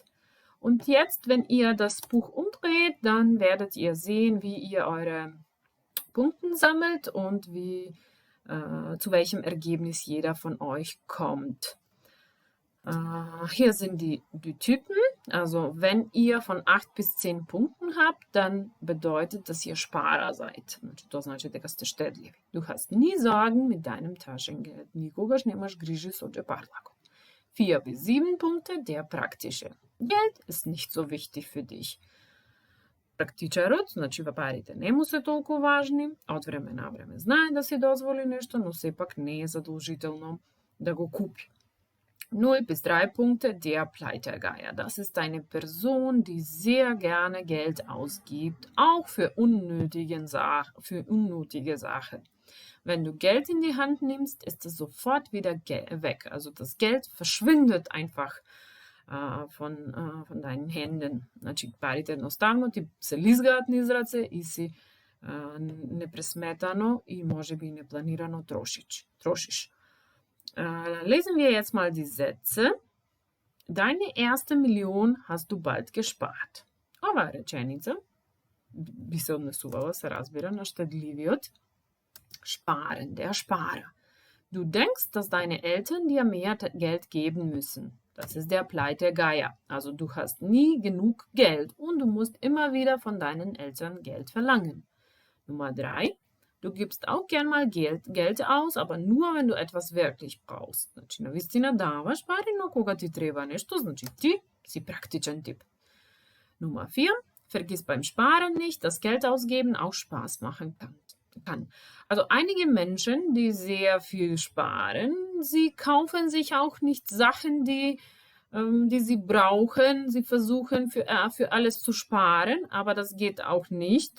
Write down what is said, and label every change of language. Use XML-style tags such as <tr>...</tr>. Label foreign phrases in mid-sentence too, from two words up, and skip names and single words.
<de>Und jetzt, wenn ihr das Buch umdreht, dann werdet ihr sehen, wie ihr eure Punkte sammelt und zu welchem Ergebnis jeder von euch kommt. Hier sind die Typen. Also wenn ihr von 8 bis 10 Punkten habt, dann bedeutet, dass ihr Sparer seid.</de> <mk>To znači дека сте штедливи.</mk> <de>Du hast nie Sorgen mit deinem Taschengeld.</de> <mk>Никогаш немаш грижи со џепарлакот.</mk> <de>4 bis 7 Punkte, der praktische. Geld ist nicht so wichtig für dich.</de> <mk>Практичарот, значи парите не му се толку важни, од време на време знае да си дозволи нешто, но сепак не е задолжително да го купи.</mk> <de>0 bis 3 Punkte, der Pleitergeier. Das ist eine Person, die sehr gerne Geld ausgibt, auch für unnötige Sachen. Wenn du Geld in die Hand nimmst, ist es sofort wieder weg. Also das Geld verschwindet einfach von deinen Händen.</de> <mk>Значи парите едноставно ти се лизгаат низ раце и си непресметано и можеби и непланирано трошиш.</mk> <de>Lesen wir jetzt mal die Sätze. Deine erste Million hast du bald gespart.</de> <mk>Ова реченица би се однесувала, се разбира, на штедливиот.</mk> <de>Sparen, der Sparer. Du denkst, dass deine Eltern dir mehr Geld geben müssen. Das ist der Pleitergeier. Also du hast nie genug Geld und du musst immer wieder von deinen Eltern Geld verlangen. Nummer 3. Du gibst auch gern mal Geld aus, aber nur, wenn du etwas wirklich brauchst.</de> <mk>Значи, навистина даваш пари, но кога ти треба нешто, значи ти си практичен тип.</mk> <de>Nummer 4. Vergiss beim Sparen nicht, dass Geld ausgeben auch Spaß machen kann. Also einige Menschen, die sehr viel sparen, sie kaufen sich auch nicht Sachen, die sie brauchen. Sie versuchen für alles zu sparen, aber das geht auch nicht.</de>